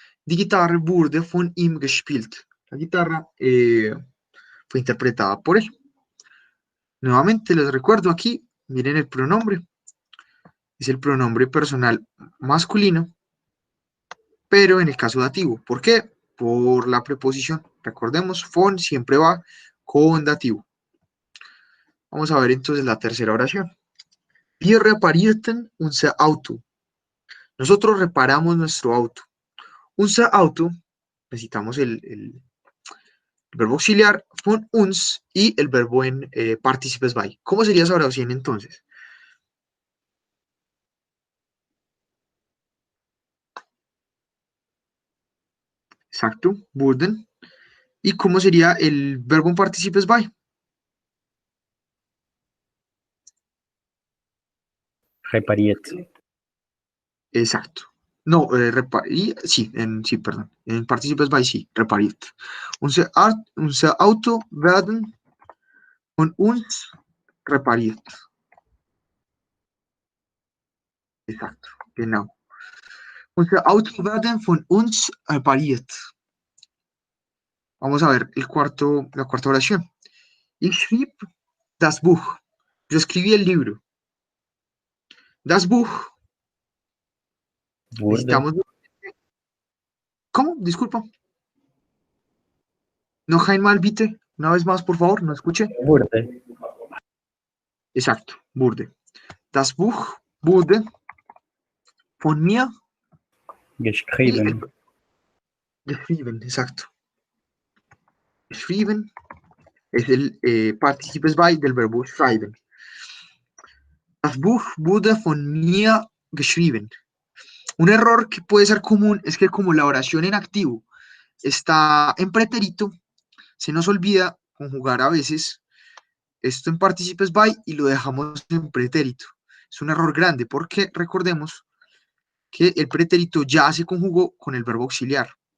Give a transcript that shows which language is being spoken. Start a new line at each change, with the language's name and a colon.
German: Die Gitarre wurde von ihm gespielt.
Spanish: La guitarra fue interpretada por él. Nuevamente les recuerdo aquí, miren el pronombre. Es el pronombre personal masculino, pero en el caso dativo. ¿Por qué? Por la preposición. Recordemos, von siempre va con dativo. Vamos a ver entonces la tercera oración.
German: Wir reparierten unser Auto.
Spanish: Nosotros reparamos nuestro auto.
German: Unser Auto,
Spanish: necesitamos el verbo auxiliar,
German: von uns,
Spanish: y el verbo en participes by. ¿Cómo sería esa oración entonces? Exacto, wurden. ¿Y cómo sería el verbo en participes by?
German: Repariert.
Spanish: Exacto. No, sí, perdón. En participes by sí, repariert.
German: Unser Auto werden von uns repariert. Exacto, genau. Unsere Autos werden von uns repariert.
Spanish: Vamos a ver la cuarta oración.
German: Ich schrieb das Buch.
Spanish: Yo escribí el libro.
German: Das Buch. Wurde.
Spanish: Necesitamos. ¿Cómo? Disculpa.
German: Noch einmal, bitte.
Spanish: Una vez más, por favor, no escuche.
German: Wurde. Exacto, wurde. Das Buch wurde von mir y Geschrieben.
Spanish: geschrieben, exacto. Geschrieben es el Participes by del verbo schreiben.
German: Das Buch wurde von mir geschrieben.
Spanish: Un error que puede ser común es que como la oración en activo está en pretérito, se nos olvida conjugar a veces esto en participes by y lo dejamos en pretérito. Es un error grande porque recordemos que el pretérito ya se conjugó con el verbo auxiliar.